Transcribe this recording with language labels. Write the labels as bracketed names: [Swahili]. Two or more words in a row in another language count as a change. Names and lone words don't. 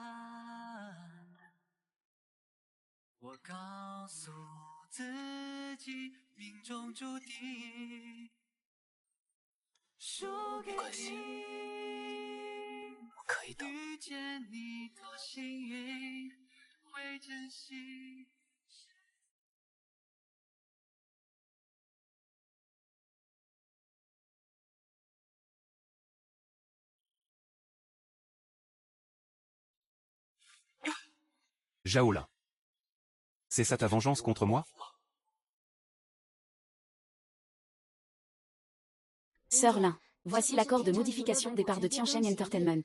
[Chinese] 我告诉自己，命中注定，输给你，我可以的。遇见你多幸运，会珍惜。 [French] Zhao Lin. C'est ça ta vengeance contre moi? Sœur Lin, voici l'accord de modification des parts de Tiancheng Entertainment.